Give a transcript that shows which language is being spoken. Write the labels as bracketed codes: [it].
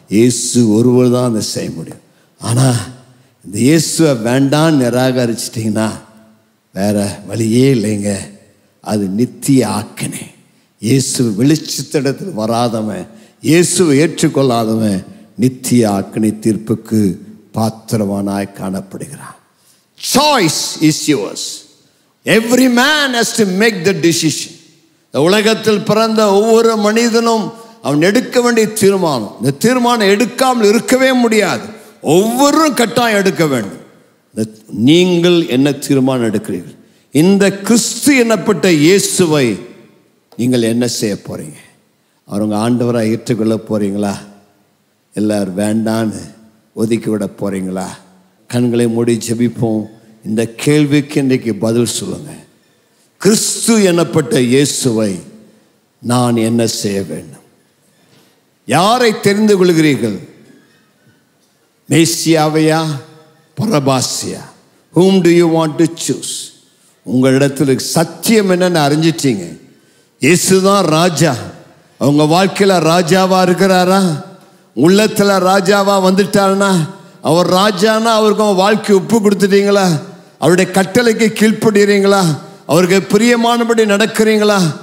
[ta] இயேசு ஒருவர் தான் அதை செய்ய முடியும். ஆனால் இந்த இயேசுவை வேண்டான்னு நிராகரிச்சிட்டிங்கன்னா வேற வழியே இல்லைங்க. அது நித்திய ஆக்கினை. இயேசு வெளிச்சத்திடத்தில் வராதவன், இயேசுவை ஏற்றுக்கொள்ளாதவன் நித்திய ஆக்கினை தீர்ப்புக்கு பாத்திரவானாய் காணப்படுகிறான். [en] Choice is yours. Every man has to make the decision. [ta] உலகத்தில் பிறந்த ஒவ்வொரு மனிதனும் அவன் எடுக்க வேண்டிய தீர்மானம். இந்த தீர்மானம் எடுக்காமல் இருக்கவே முடியாது. ஒவ்வொருவரும் கட்டாயம் எடுக்க வேண்டும். நீங்கள் என்ன தீர்மானம் எடுக்கிறீர்கள்? இந்த கிறிஸ்து எனப்பட்ட இயேசுவை நீங்கள் என்ன செய்ய போறீங்க? அவங்க ஆண்டவராக ஏற்றுக்கொள்ள போறீங்களா? எல்லாரும் வேண்டான்னு ஒதுக்கி விட போறீங்களா? கண்களை மூடி ஜெபிப்போம். இந்த கேள்விக்கு இன்றைக்கு பதில் சொல்லுங்க. கிறிஸ்து எனப்பட்ட இயேசுவை நான் என்ன செய்ய வேண்டும்? யாரை தெரிந்து கொள்கிறீர்கள்? மேசியாவையா, பரபாசியா? [en] whom do you want to choose? [ta] உங்களிடத்தில் சத்தியம் என்னன்னு அறிஞ்சிட்டீங்க. இயேசுதான் ராஜா. அவங்க வாழ்க்கையில ராஜாவா இருக்கிறாரா? உள்ளத்துல ராஜாவா வந்துட்டாருன்னா, அவர் ராஜானா அவருக்கு வாழ்க்கை ஒப்பு கொடுத்துட்டீங்களா? அவருடைய கட்டளைக்கு கீழ்ப்படுகிறீங்களா? அவருக்கு பிரியமானபடி நடக்கிறீங்களா?